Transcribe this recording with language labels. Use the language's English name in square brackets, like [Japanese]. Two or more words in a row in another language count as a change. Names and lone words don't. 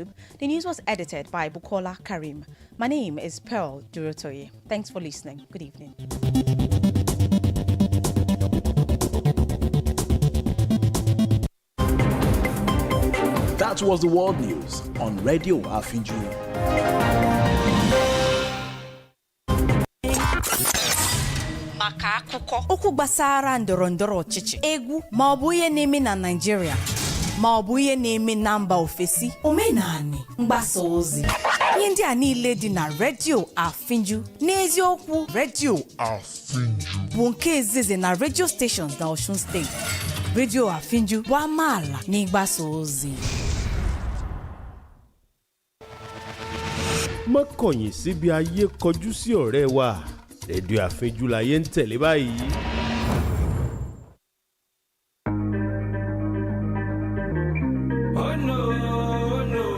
[English] The news was edited by Bukola Karim. My name is Pearl Durotoye. Thanks for listening. Good evening. That was the world news on Radio Afínjú. [Igbo] Maka akụkọ okwu gbasara ndọrọndọrọ ọchịchị, egwu ma ọ bụ ihe na-eme na Naịjirịa ma ọ bụ ihe na-eme na mba ofesi, omenani, mgbasa ozi, ihe ndị a niile dị na Radio Afínjú. N'eziokwu, Radio Afínjú bụ nke izizi na [English] radio stations [Igbo] na Osun State. Radio Afínjú bụ amaala na ịgbasa ozi. [Yoruba] Má kọ̀yìn síbi ayé kọjú sí ọ̀rẹ́ wa. Radio Afínjú láyé ń tẹ̀lé báyìí. [English] Oh no.